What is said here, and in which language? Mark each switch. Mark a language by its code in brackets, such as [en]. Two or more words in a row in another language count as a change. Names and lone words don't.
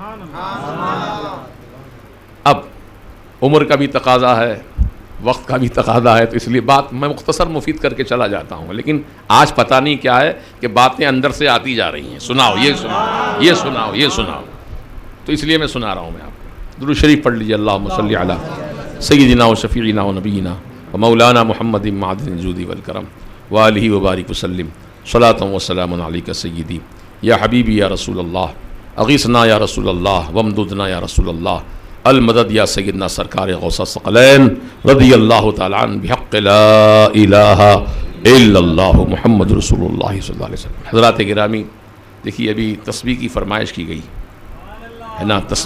[ur] اب عمر کا بھی تقاضا ہے، وقت کا بھی تقاضا ہے، تو اس لیے بات میں مختصر مفید کر کے چلا جاتا ہوں. لیکن آج پتہ نہیں کیا ہے کہ باتیں اندر سے آتی جا رہی ہیں. سناؤ، یہ سناؤ، یہ سناؤ، یہ سناؤ. تو اس لیے میں سنا رہا ہوں. میں آپ کو درود شریف پڑھ لیجیے. [ar] اللہم صلی علی سیدنا و شفیعنا و نبینا و مولانا محمد معدن الجود والکرم و آلہ وبارک وسلم. صلاۃ و سلام علیک سیدی یا حبیبی یا رسول اللہ، اغیثنا یا رسول اللہ، وامددنا یا رسول اللہ، المدد یا سیدنا سرکار غوث الثقلین رضی اللہ تعالیٰ عنہ بحق لا الہ الا اللہ محمد رسول اللہ صلی اللہ علیہ وسلم. [ur] حضرات گرامی، دیکھیے ابھی تسبیح کی فرمائش کی گئی ہے نا.